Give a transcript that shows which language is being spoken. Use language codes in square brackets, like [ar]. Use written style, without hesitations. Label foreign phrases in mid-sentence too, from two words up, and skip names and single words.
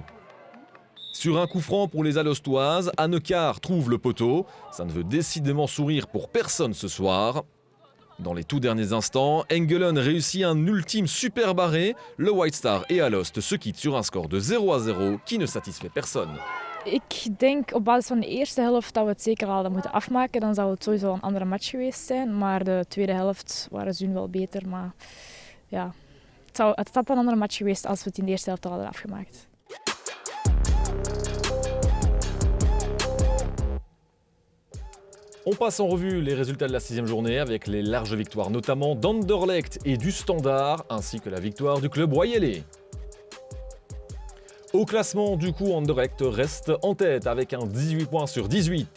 [fr] Sur un coup franc pour les Alostoises, Anne-Car trouve le poteau. Ça ne veut décidément sourire pour personne ce soir. Dans les tout derniers instants, Engelen réussit un ultime superbe arrêt. Le White Star et Alost se quittent sur un score de 0-0 qui ne satisfait personne. [nl] Ik denk op basis van de eerste helft dat we het zeker hadden moeten afmaken. Dan zou het sowieso een andere match geweest zijn. Maar de tweede helft waren ze wel beter. Maar ja, het had een andere match geweest als we het in de eerste helft al hadden afgemaakt. [fr] On passe en revue les résultats de la 6e journée avec les larges victoires notamment d'Anderlecht et du Standard, ainsi que la victoire du club Royelé. Au classement, du coup, Anderlecht reste en tête avec un 18 points sur 18.